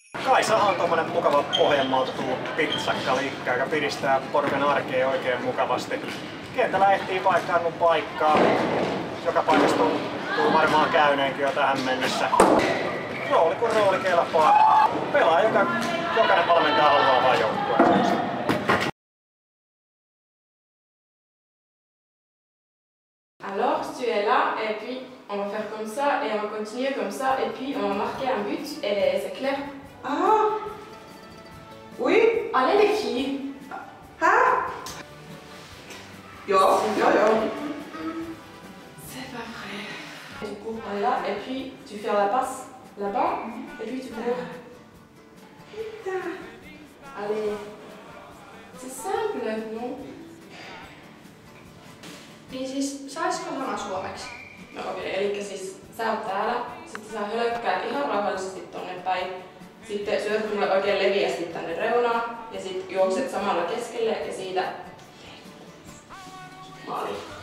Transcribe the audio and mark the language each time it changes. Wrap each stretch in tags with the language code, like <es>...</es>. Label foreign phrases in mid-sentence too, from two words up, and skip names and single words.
<fi>Kaisahan on tommonen mukava Pohjanmaalta tullut pizzakkalikka, joka piristää porukan arkea oikein mukavasti. Kentällä ehtii paikkaannut paikkaa. Joka paikassa tuu varmaan käyneenkin jo tähän mennessä. Rooli kun rooli kelpaa. Pelaa jokainen valmentaja haluaa vaan joukkueen.</fi> <fr>Alors tu es là et puis on va faire comme ça et on va continuer comme ça et puis on va marquer un but et c'est clair. Ah oui. Allez les filles. Ah. Jo. C'est pas vrai. Tu cours par là et puis tu fais la passe là-bas et puis tu cours. Allez. C'est simple, non?</fr> <fi>Niin siis, saisiko sanoa suomeksi? No okei, eli siis sä oot täällä, sitten sä hölkkäät ihan rauhallisesti tonne päin. Sitten syöt mulle oikein leviästi tänne reunaan ja sit juokset samalla keskelle ja siitä maaliin.</fi>